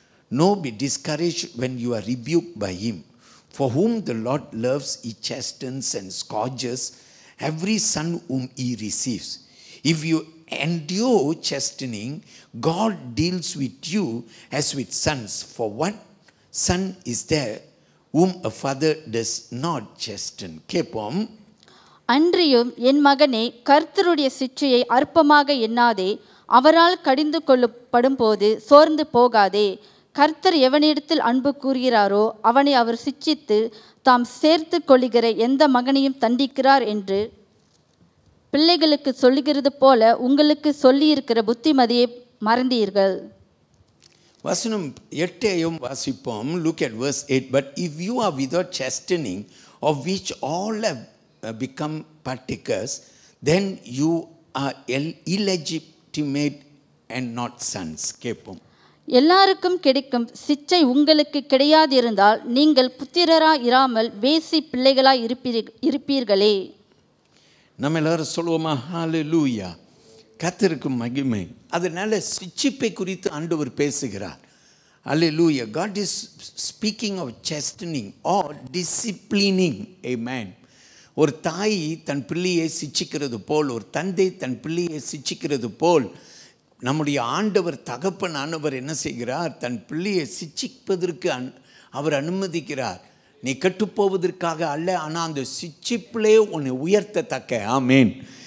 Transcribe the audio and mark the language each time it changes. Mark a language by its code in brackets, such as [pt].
[en] Nor be discouraged when you are rebuked by him. For whom the Lord loves, he chastens and scourges every son whom he receives. If you endure chastening, God deals with you as with sons. For what son is there whom a father does not chasten? [ta] கேட்போம். அன்றியும் என் மகனே, கர்த்தருடைய சிட்சையை அற்பமாக எண்ணாதே, அவரால் கடிந்து கொள்ளப்படும் போது சோர்ந்து போகாதே. கர்த்தர் எவனிடத்தில் அன்பு கூறுகிறாரோ அவனை அவர் சிட்சித்து தாம் சேர்த்து கொள்ளுகிற எந்த மகனையும் தண்டிக்கிறார் என்று பிள்ளைகளுக்கு சொல்லுகிறது போல உங்களுக்கு சொல்லியிருக்கிற புத்திமதியை மறந்தீர்கள். வசனம் 8ஐயும் வாசிப்போம். [en] Look at verse 8. But if you are without chastening, of which all have become partakers, then you are illegitimate and not sons. [ta] கேட்போம். எல்லாருக்கும் கிடைக்கும் சிச்சை உங்களுக்கு கிடையாதிருந்தால் நீங்கள் புத்திரராய் இராமல் வேசி பிள்ளைகளாய் இருப்பீர்களே. நம்ம எல்லாரும் சொல்லுவோமா? ஹல்லேலூயா. கர்த்தருக்கு மகிமை. அதனால சிட்சிப்பை குறித்து ஆண்டவர் பேசுகிறார். ஹல்லேலூயா. [en] God is speaking of chastening or disciplining. Amen. [ta] ஒரு தாய் தன் பிள்ளையை சிட்சிக்கிறது போல், ஒரு தந்தை தன் பிள்ளையை சிட்சிக்கிறது போல், நம்முடைய ஆண்டவர் தகப்பனானவர் என்ன செய்கிறார்? தன் பிள்ளையை சிட்சிப்பதற்கு அவர் அனுமதிக்கிறார். நீ கெட்டுப்போவதற்காக அல்ல, ஆனால் அந்த சிட்சிப்பிலே உன்னை உயர்த்தத்தக்க. ஆமேன்.